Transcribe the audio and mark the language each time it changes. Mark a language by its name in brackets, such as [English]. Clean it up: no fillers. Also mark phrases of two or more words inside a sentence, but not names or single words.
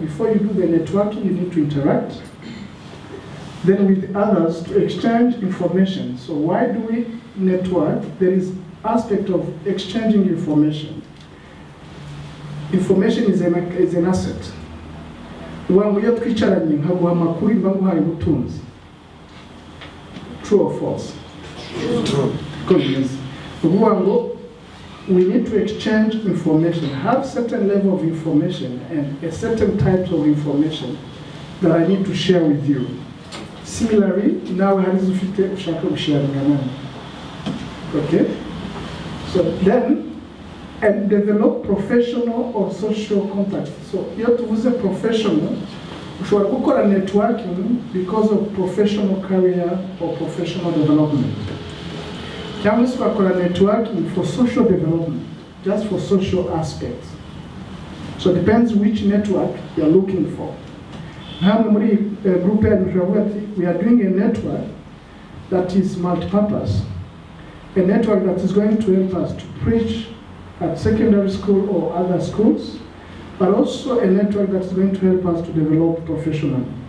[English] Before you do the networking, you need to interact. Then with others to exchange information. So why do we network? There is aspect of exchanging information. Information is an asset. When we are [Kinyarwanda] twicaranye nkaguha amakuru mba nguhaye ubutunzi. [English] True or false? True. Good. [Kinyarwanda] Uvuga ngo [English] we need to exchange information, have certain level of information and a certain types of information that I need to share with you. Similarly, now we have sharing. Okay? So then, and develop professional or social contacts. So you have to use a professional, [Kinyarwanda] ushobora gukora [English] networking because of professional career or professional development. [Kinyarwanda] Cyangwa se ugakora [English] networking for social development, just for social aspects. So it depends which network you're looking for. Now, group we are doing a network that is multi-purpose, a network that is going to help us to preach at secondary school or other schools, but also a network that is going to help us to develop professionally.